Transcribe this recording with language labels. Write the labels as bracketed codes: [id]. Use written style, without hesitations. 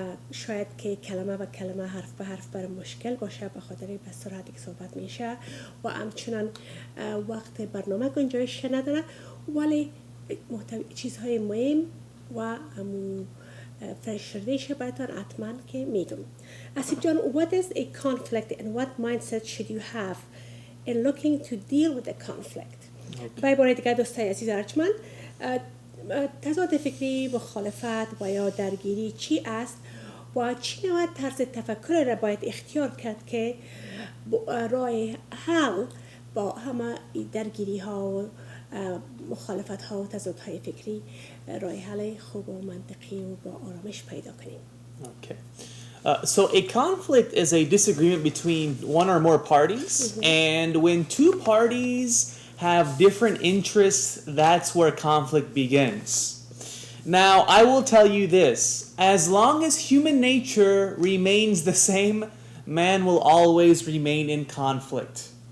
[fa] شاید که کلمه به کلمه، حرف به حرف برای مشکل باشه، به خاطر به سرعتی که صحبت میشه و همچنان وقت برنامه گنجایش نداره، ولی چیزهای مهم و فرشته‌اش براتون حتما که میگم. [en] اسیب جان, what is a conflict and what mindset should you have in looking to deal with a conflict? [fa] برای بار دیگر دوستای عزیز ارجمند، تضاد فکری، مخالفت و یا درگیری چی است و چی نوع طرز تفکر را باید اختیار کرد که راه حل با همه درگیری ها و مخالفت ها و تضاد های فکری راه حل خوب و منطقی و با آرامش پیدا کنیم. [en] Okay. So a conflict is a disagreement between one or more parties, and when two parties have different interests, that's where conflict begins. Now, I will tell you this. As long as human nature remains the same, man will always remain in conflict.